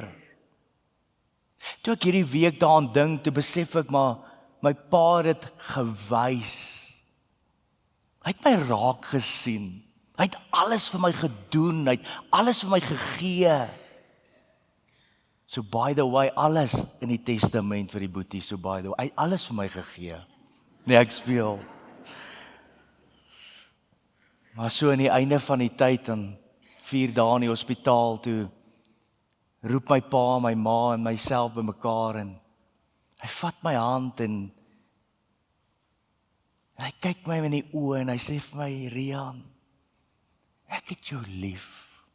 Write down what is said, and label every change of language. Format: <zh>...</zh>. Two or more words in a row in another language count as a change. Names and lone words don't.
<af>Toe ek hierdie week daaraan dink, toe besef ek maar my pa het dit gewys. Hy het my raak gesien. Hy het alles vir my gedoen, hy het alles vir my gegee.</af> <en>So by the way,</en> <af>alles in die testament vir die boetie,</af> <en>so by the way,</en> <af>hy het alles vir my gegee. Nee, ek speel. Maar so aan die einde van die tyd, en 4 dae in die hospitaal, toe roep my pa, my ma en myself bymekaar en hy vat my hand en hy kyk my in die oë en hy sê vir my, Rian, ek het jou lief.</af>